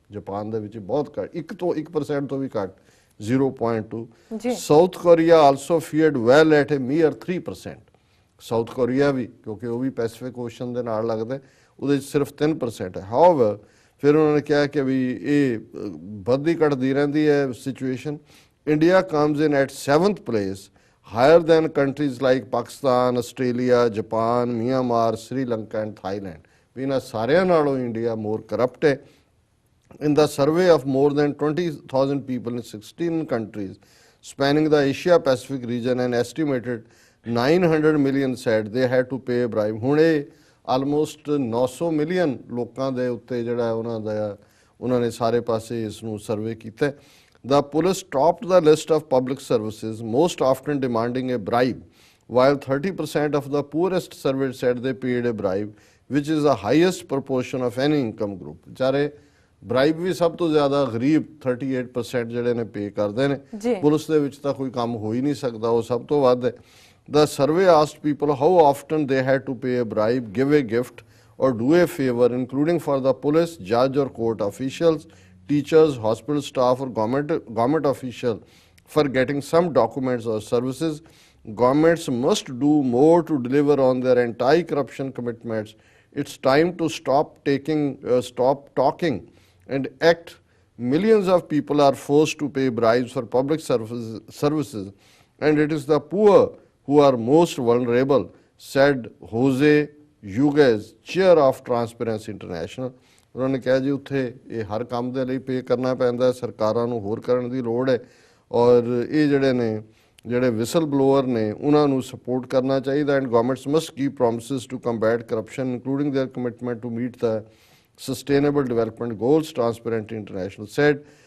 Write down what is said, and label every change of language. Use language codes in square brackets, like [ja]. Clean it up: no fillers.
[pa] Japan ਦੇ ਵਿੱਚ ਬਹੁਤ ਘੱਟ, 1% ਤੋਂ ਵੀ ਘੱਟ, 0.2। [en] South Korea also feared well at a mere 3%। [pa] South Korea ਵੀ, ਕਿਉਂਕਿ ਉਹ ਵੀ ਪੈਸੀਫਿਕ ਓਸ਼ਨ ਦੇ ਨਾਲ ਲੱਗਦਾ, ਉਹਦੇ 'ਚ ਸਿਰਫ 3% ਹੈ। ਹਾਊਐਵਰ ਫਿਰ ਉਹਨਾਂ ਨੇ ਕਿਹਾ ਕਿ ਵੀ ਇਹ ਵੱਧਦੀ ਘਟਦੀ ਰਹਿੰਦੀ ਹੈ situation. [en] India comes in at 7th place, higher than countries like Pakistan, Australia, Japan, Myanmar, Sri Lanka and Thailand। [pa] ਵੀ ਇਹਨਾਂ ਸਾਰਿਆਂ ਨਾਲੋਂ ਇੰਡੀਆ ਮੋਰ ਕਰਪਟ ਹੈ। [en] In the survey of more than 20,000 people in 16 countries spanning the Asia Pacific region, and estimated 900 million said they had to pay a bribe। [pa] ਹੁਣ ਇਹ almost 900 million ਲੋਕਾਂ ਦੇ ਉੱਤੇ ਜਿਹੜਾ ਉਹਨਾਂ ਨੇ ਸਾਰੇ ਪਾਸੇ ਇਸ ਨੂੰ ਸਰਵੇ ਕੀਤਾ। [en] The police topped the list of public services, most often demanding a bribe, while 30% of the poorest surveyed said they paid a bribe, which is the highest proportion of any income group। [pa] ਵਿਚਾਰੇ bribe ਵੀ ਸਭ ਤੋਂ ਜ਼ਿਆਦਾ ਗਰੀਬ 38% ਜਿਹੜੇ ਨੇ ਪੇ ਕਰਦੇ ਨੇ। Police ਦੇ ਵਿੱਚ ਤਾਂ ਕੋਈ ਕੰਮ ਹੋ ਹੀ ਨਹੀਂ ਸਕਦਾ, ਉਹ ਸਭ ਤੋਂ ਵੱਧ ਹੈ। [en] The survey asked people how often they had to pay a bribe, give a gift or do a favor, including for the police, judge or court officials, teachers, hospital staff or government official for getting some documents or services। Governments must do more to deliver on their anti-corruption commitments। It's time to stop talking and act। Millions of people are forced to pay bribes for public services, and it is the poor who are most vulnerable, said Jose Yuguez, chair of Transparency International। [pa] ਉਹਨਾਂ ਨੇ ਕਿਹਾ ਜੀ ਉੱਥੇ ਇਹ ਹਰ ਕੰਮ ਦੇ ਲਈ ਪੇ ਕਰਨਾ ਪੈਂਦਾ, ਸਰਕਾਰਾਂ ਨੂੰ ਹੋਰ ਕਰਨ ਦੀ ਲੋੜ ਹੈ, ਔਰ ਇਹ ਜਿਹੜੇ ਵਿਸਲ ਬਲੋਅਰ ਨੇ ਉਹਨਾਂ ਨੂੰ ਸਪੋਰਟ ਕਰਨਾ ਚਾਹੀਦਾ। [en] And governments must keep promises to combat corruption, including their commitment to meet the sustainable development goals, transparency international said.